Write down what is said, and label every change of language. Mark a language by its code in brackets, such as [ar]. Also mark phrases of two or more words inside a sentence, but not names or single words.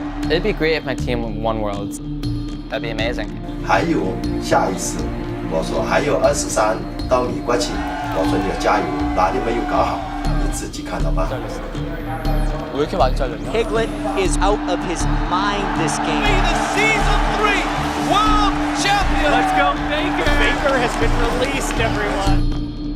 [en] It'd be great if my team won Worlds. That'd be amazing. [zh] 还有下一次，我说还有23到你国庆，我说你要加油，哪里没有搞好，你自己看着办。 [ko] 왜 이렇게 많이 잘렸냐? [en] Piglet is out of his mind this game. The season 3 world champion. Let's go, Baker. Baker has been released, everyone.